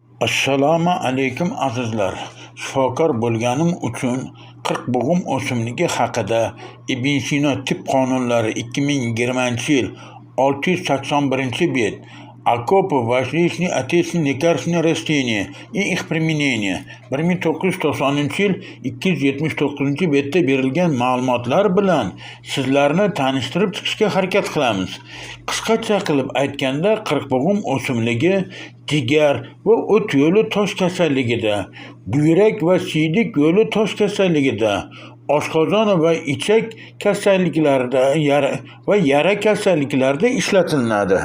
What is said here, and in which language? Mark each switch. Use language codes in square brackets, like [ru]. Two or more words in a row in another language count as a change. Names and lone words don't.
[uz] Assalomu alaykum azizlar. Shifokor bo'lganim uchun qirqbug'um o'simligi haqida Ibn Sino tib qonunlari 2020-yil 681-bet. [ru] Окопы важнейшие отечественные лекарственные растения и их применение. [uz] 1990-yil 279-betda berilgan ma'lumotlar bilan sizlarni tanishtirib chiqishga harakat qilamiz. Qisqacha qilib aytganda, qirqbug'um o'simligi jigar va o't yo'li tosh kasalligida, buyrak va siydik yo'li tosh kasalligida, oshqozon va ichak kasalliklarida va yara kasalliklarida ishlatiladi.